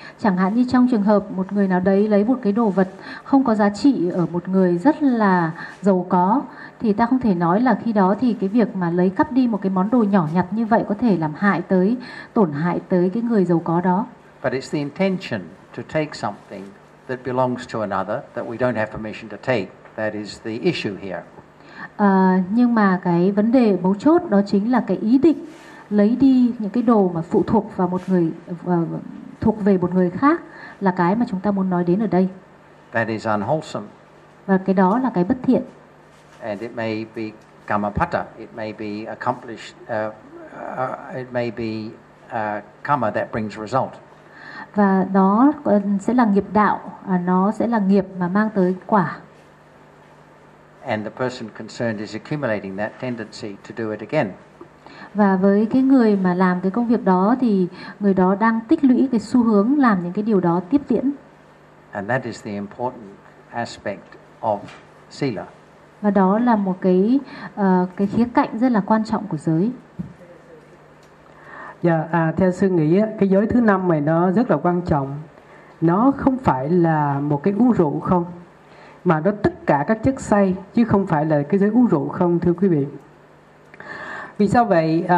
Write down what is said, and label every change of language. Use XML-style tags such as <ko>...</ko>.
<vi>Chẳng hạn như trong trường hợp một người nào đấy lấy một cái đồ vật không có giá trị ở một người rất là giàu có, thì ta không thể nói là khi đó thì cái việc mà lấy cắp đi một cái món đồ nhỏ nhặt như vậy có thể làm hại tới, tổn hại tới cái người giàu có đó.</vi> <en>But it's the intention to take something that belongs to another that we don't have permission to take. That is the issue here.</en> <vi>Nhưng mà cái vấn đề mấu chốt đó chính là cái ý định lấy đi những cái đồ mà phụ thuộc vào một người thuộc về một người khác là cái mà chúng ta muốn nói đến ở đây.</vi> <en>That is unwholesome.</en> <vi>Và cái đó là cái bất thiện.</vi> <en>And it may be kamapata. It may be accomplished. It may be karma that brings result.</en> <vi>Và đó sẽ là nghiệp đạo, nó sẽ là nghiệp mà mang tới quả.</vi> <en>And the person concerned is accumulating that tendency to do it again.</en> <vi>Và với cái người mà làm cái công việc đó thì người đó đang tích lũy cái xu hướng làm những cái điều đó tiếp diễn.</vi> <en>And that is the important aspect of sila.</en> <vi>Và đó là một cái khía cạnh rất là quan trọng của giới. Dạ, theo sư nghĩ cái giới thứ năm này nó rất là quan trọng. Nó không phải là một cái uống rượu không, mà nó tất cả các chất say, chứ không phải là cái giới uống rượu không, thưa quý vị. Vì sao vậy?</vi>